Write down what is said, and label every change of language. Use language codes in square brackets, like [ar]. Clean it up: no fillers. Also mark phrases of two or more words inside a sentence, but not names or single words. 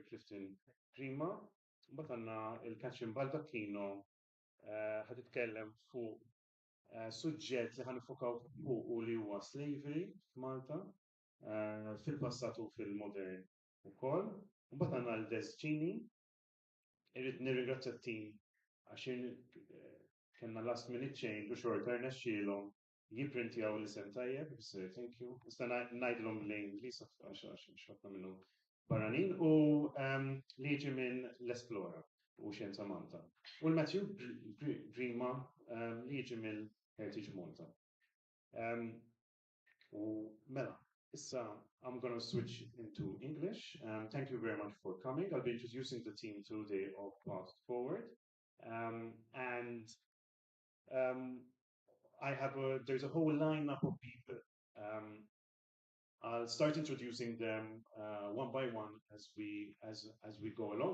[mt] Clifton Prima, mbagħad għandna il-Katrin Baldacchino ħatitkellem fuq suġġett li ħanifokaw fuq u li huwa slavery f'Malta fil-passat u fil-modern ukoll. Mbagħad għandna l-Desġini, irrid nirringrazzja t-tim għax kellna [en] last minute change [mt] u xorta rnexxielhom jipprintjaw l-isem tajjeb, [en] thank you. [mt] Nista' ngħidilhom l-Ingliż għax ħafna minnhom barranin u li jiġi minn l-Esplora u Xjenza Malta. U l-Matthew Grima li jiġi mill Heritage Malta. U mela, issa [en] I'm going to switch into English. Thank you very much for coming. I'll be introducing the team today of Fast Forward. There's a whole lineup of people. I'll start introducing them one by one as we go along.